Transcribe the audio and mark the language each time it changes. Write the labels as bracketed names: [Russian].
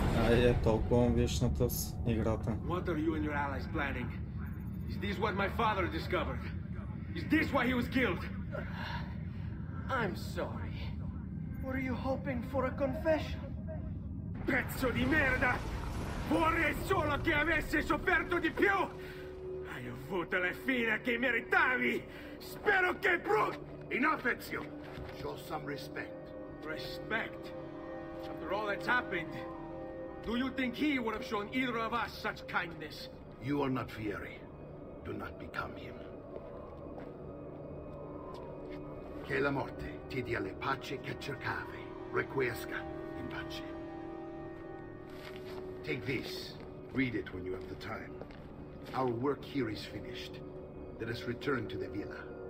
[English] Е толкова вечната с играта. What are you and your allies planning? Is this what my father discovered? Is this why he was killed? I'm sorry. Were you hoping for a confession? [Italian] Pezzo di merda! Vorrei solo che avessi sofferto di più! Hai avuto la fine che meritavi! Spero che [English] Enough, Ezio! Show some respect. Respect? After all that's happened, do you think he would have shown either of us such kindness? You are not Fieri. Do not become him. [Italian] Che la morte ti dia le pace che cercavi. [Latin] Requiesca in pace. [English] Take this. Read it when you have the time. Our work here is finished. Let us return to the villa.